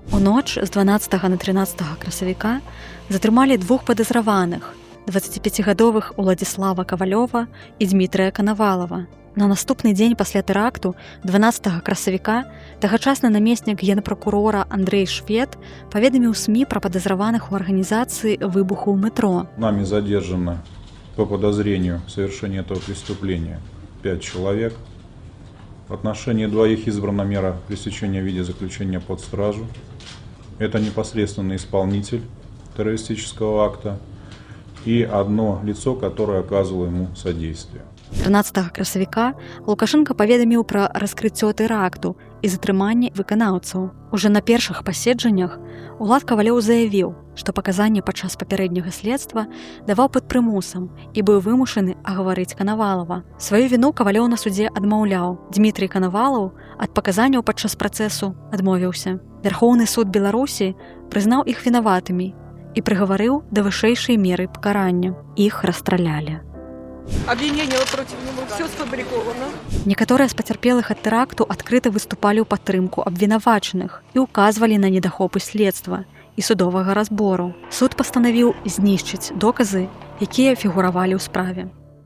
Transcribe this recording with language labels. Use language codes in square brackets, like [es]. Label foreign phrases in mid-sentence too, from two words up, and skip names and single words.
[be] У ноч з 12 на 13 красавіка затрымалі 2 падазраваных: 25гадовых Уладзіслава Кавалёва і Дмітрыя Канавалава. На наступны дзень пасля тэракту 12 красавіка тагачасны намеснік генпракурора Андрэй Швед паведаміў СМІ пра падазраваных у арганізацыі выбуху ў метро. [ru] Нами задержано по подозрению в совершении этого преступления 5 человек. В отношении 2 избрана мера пресечения в виде заключения под стражу. Это непосредственный исполнитель террористического акта и одно лицо, которое оказывало ему содействие. [be] 13 красавіка Лукашенка паведаміў пра раскрыццё тэракту і затрыманне выканаўцаў. Уже на першых паседжаннях Улад Кавалёў заявіў, што паказанні падчас папярэдняга следства даваў пад прымусам і быў вымушаны агаварыць Канавалава. Сваю віну Кавалёў на судзе адмаўляў. Дмітрый Канавалаў ад паказанняў падчас працэсу адмовіўся. Вярхоўны суд Беларусі прызнаў іх вінаватымі і прыгаварыў да вышэйшай меры пакарання. Іх расстралялі. [ru] Обвинение против него все сфабриковано. [be] Некаторыя з пацярпелых ад тэракту адкрыта выступалі ў падтрымку абвінавачаных і ўказвалі на недахопы следства і судовага разбору. Суд пастанавіў знішчыць доказы, якія фігуравалі ў справе.